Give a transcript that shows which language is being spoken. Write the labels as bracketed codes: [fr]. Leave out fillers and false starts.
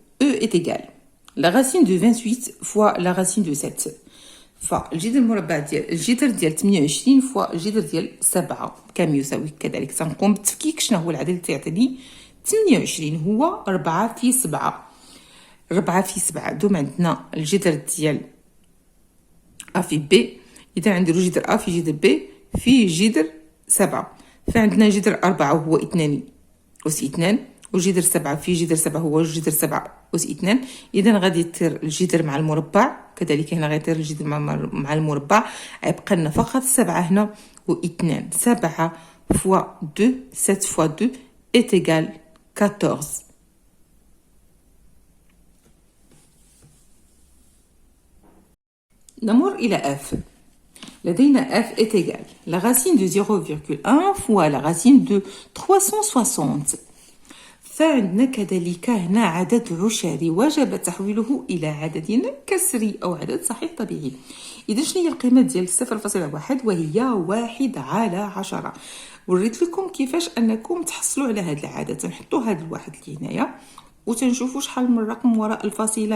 [fr] E est égal la racine de 28 fois la racine de 7. [ar] فالجذر المربع ديال الجذر ديال 28 فوا الجذر ديال 7 كم يساوي؟ كذلك تنقوم بالتفكيك. شنو هو العدد اللي تعطيني 28؟ هو 4 في 7. 4 في 7 دوم عندنا الجذر ديال ا في بي، اذا عندي جذر ا في جذر بي في جذر 7. فعندنا جذر 4 هو 2 أس 2، وجذر 7 في جذر 7 هو جذر 7 أس 2. إذا غادي يطير الجذر مع المربع، كذلك هنا غيطير الجذر مع المربع، غيبقى لنا فقط 7 هنا و2. 7 فوا 2، 7 فوا 2 est égal 14. نمر إلى F. [fr] لدينا F est égal la racine de 0,1 fois la racine de 360. [ar] فعندنا كذلك هنا عدد عشري وجب تحويله إلى عدد كسري أو عدد صحيح طبيعي. إذا شنو هي القيمة ديال 0.1 وهي 1/10. وريت لكم كيفاش أنكم تحصلوا على هذا العدد. تنحطوا هذا الواحد اللي هنايا وتنشوفوا شحال من رقم وراء الفاصلة.